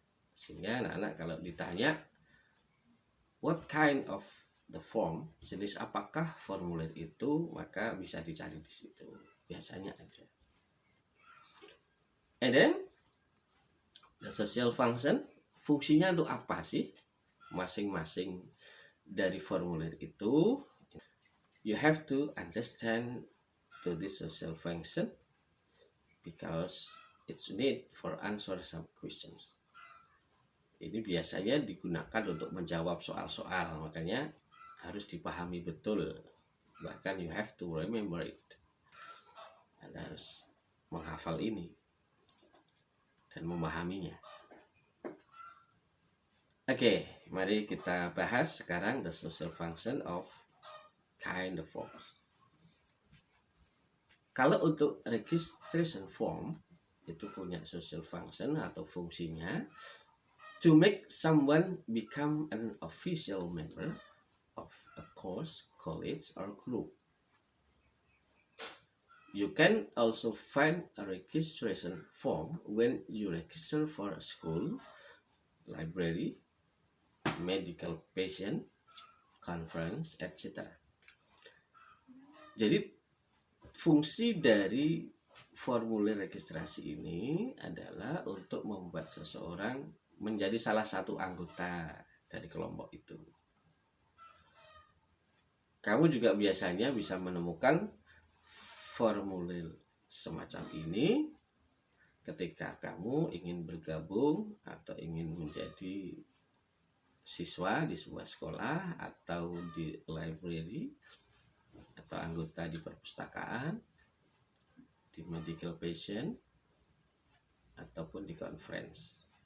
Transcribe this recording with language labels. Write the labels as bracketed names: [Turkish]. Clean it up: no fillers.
[Indonesian] Sehingga anak-anak kalau ditanya [English] what kind of the form, [Indonesian] jenis apakah formulir itu, maka bisa dicari di situ. Biasanya ada. [English] And then the social function, [Indonesian] fungsinya untuk apa sih masing-masing dari formulir itu? [English] You have to understand to this social function because it's need for answer some questions. [Indonesian] Ini biasanya digunakan untuk menjawab soal-soal, makanya harus dipahami betul. Bahkan [English] you have to remember it. [Indonesian] Anda harus menghafal ini dan memahaminya. Oke, mari kita bahas sekarang [English] the social function of kind of forms. [Indonesian] Kalau untuk [English] registration form, [Indonesian] itu punya [English] social function [Indonesian] atau fungsinya [English] to make someone become an official member of a course, college, or group. You can also find a registration form when you register for a school, library, medical patient, conference, etc. [Indonesian] Jadi fungsi dari formulir registrasi ini adalah untuk membuat seseorang menjadi salah satu anggota dari kelompok itu. Kamu juga biasanya bisa menemukan formulir semacam ini ketika kamu ingin bergabung atau ingin menjadi siswa di sebuah sekolah atau di library atau anggota di perpustakaan, di [English] medical patient, [Indonesian] ataupun di conference.